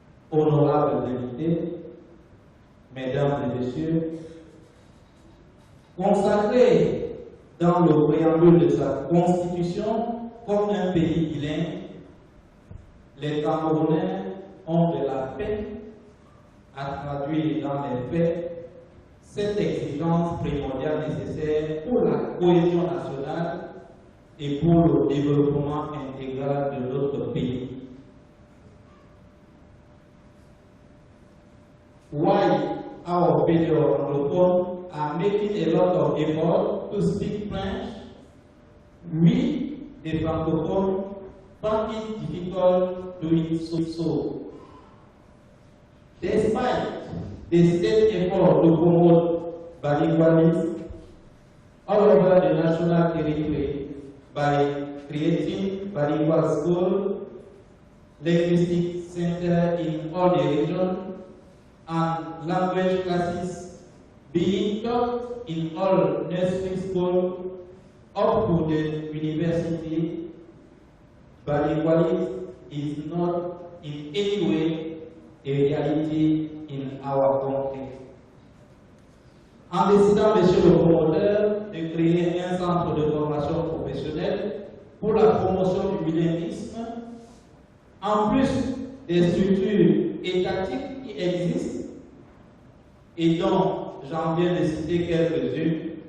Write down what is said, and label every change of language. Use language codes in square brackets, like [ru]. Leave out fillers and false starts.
[fr] Honorables invités, Mesdames et Messieurs, consacré dans le préambule de sa constitution comme un pays bilingue, les Camerounais ont de la peine à traduire dans les faits cette exigence primordiale nécessaire pour la cohésion nationale et pour le développement intégral de notre pays. [en] Why our fellow Anglophone are making a lot of effort to speak French, we, the Francophones, find it difficult doing so. Despite the state effort to promote bilingualism all over the national territory by creating bilingual schools, linguistic centers in all the regions, and language classes being taught in all nursery schools up to the university, bilingualism is not in any way a reality in our country. [fr] En décidant, Monsieur le promoteur, de créer un centre de formation professionnelle pour la promotion du bilinguisme, en plus des structures étatiques qui existent et dont j'en viens de citer quelques-unes,